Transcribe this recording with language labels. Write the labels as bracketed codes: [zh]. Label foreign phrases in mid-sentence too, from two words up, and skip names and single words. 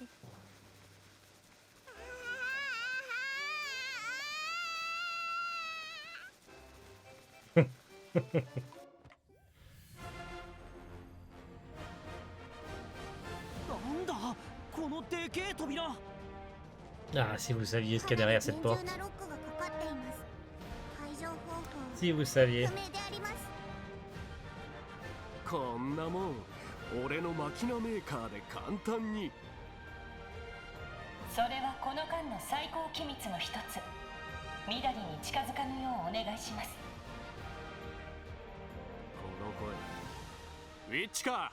[ja] なんだこのでけえ扉。 [fr] Ah, si vous saviez ce qu'il y a derrière cette porte. [ja] 厳重なロックがかかっています。解除方法 [fr] Si vous saviez. [ja] 不明であります。こんなもん俺のマキナメーカーで簡単に。それはこの間の最高機密の一つ。緑に近づかぬようお願いします。この声ウィッチか。